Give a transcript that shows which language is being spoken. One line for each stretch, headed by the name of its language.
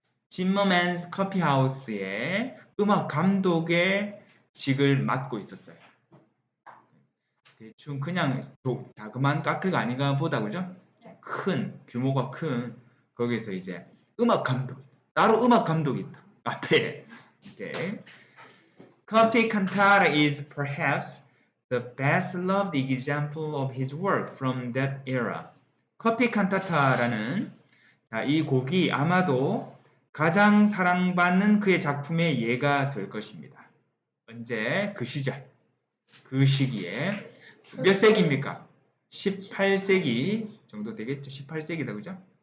Korean: 짐머맨스 커피하우스의 음악 감독의 직을 맡고 있었어요. 대충 그냥 자그마한 카페가 아닌가 보다, 그죠? 큰, 규모가 큰, 거기서 이제 음악 감독, 따로 음악 감독이 있다. 앞에. 이렇게.
English: Coffee Cantata is perhaps the best loved example of his work from that era.
Korean: 커피 칸타타라는 이 곡이 아마도 가장 사랑받는 그의 작품의 예가 될 것입니다. 언제? 그 시절, 그 시기에 몇 세기입니까? 18세기 정도 되겠죠? 18세기다, 그죠?